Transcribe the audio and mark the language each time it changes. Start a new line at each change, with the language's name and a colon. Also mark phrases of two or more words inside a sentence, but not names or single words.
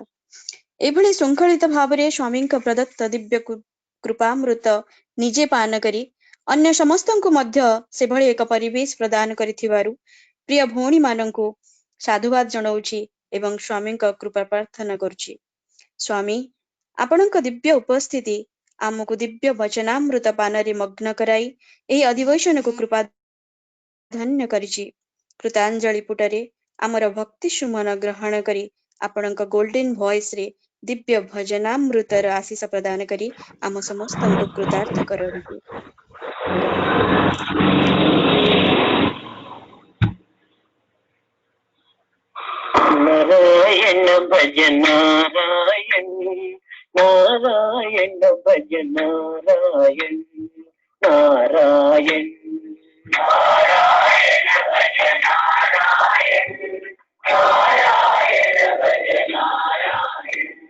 Odia: ଏଭଳି ଶୃଙ୍ଖଳିତ ଭାବରେ ସ୍ୱାମୀଙ୍କ ପ୍ରଦତ୍ତ ଦିବ୍ୟ କୃପାମୃତ ନିଜେ ପାନ କରି ଅନ୍ୟ ସମସ୍ତଙ୍କୁ ମଧ୍ୟ ସେଭଳି ଏକ ପରିବେଶ ପ୍ରଦାନ କରିଥିବାରୁ ପ୍ରିୟ ଭଉଣୀମାନଙ୍କୁ ସାଧୁବାଦ ଜଣାଉଛି ଏବଂ ସ୍ୱାମୀଙ୍କ କୃପା ପ୍ରାର୍ଥନା କରୁଛି। ସ୍ୱାମୀ, ଆପଣଙ୍କ ଦିବ୍ୟ ଉପସ୍ଥିତି ଆମକୁ ଦିବ୍ୟ ବଚନାମୃତ ପାନରେ ମଗ୍ନ କରାଇ ଏହି ଅଧିବେଶନକୁ କୃପା ଧନ୍ୟ କରିଛି। କୃତାଞ୍ଜଳି ପୁଟରେ ଆମର ଭକ୍ତି ସୁମନ ଗ୍ରହଣ କରି ଆପଣଙ୍କ
English: golden voice
Odia: ରେ ଦିବ୍ୟ ଭଜନାମୃତର ଆଶିଷ ପ୍ରଦାନ କରି ଆମ ସମସ୍ତ କୁ କୃତାର୍ଥ କରନ୍ତୁ।
Hindi: नारायण भज नारायण, नारायण भज नारायण, नारायण नारायण भज नारायण, नारायण भज नारायण,